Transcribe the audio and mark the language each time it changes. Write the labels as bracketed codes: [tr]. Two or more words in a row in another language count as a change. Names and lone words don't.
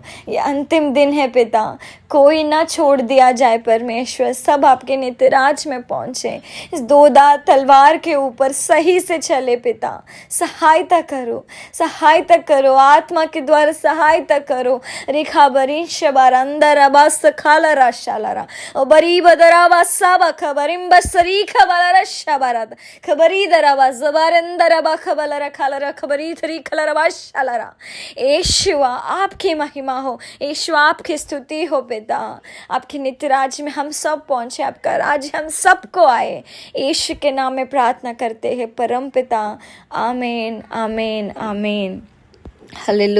[hi] ये अंतिम दिन है पिता, कोई ना छोड़ दिया जाए परमेश्वर। सब आपके नित्यराज में पहुँचे। इस दोधार तलवार के ऊपर सही से चले पिता। सहायता करो, सहायता करो। आत्मा के द्वारा सहायता करो। रेखा बरी शबार अंदर आवास खाला राशालारा और बरी बदरावा साबा खबरिम बसरी खबरा शाबारात खबरी दराबा जबारंदरबा खबलरा खालरा खबरी थरी खलरबा शालरा। यीशुआ आपकी महिमा हो, यीशुआ आपकी स्तुति हो पिता। आपके नित्य राज्य में हम सब पहुंचे, आपका राज्य हम सबको आए, यीशु के नाम में प्रार्थना करते हैं परम पिता। आमीन आमीन आमीन। हालेलुया हालेलुया।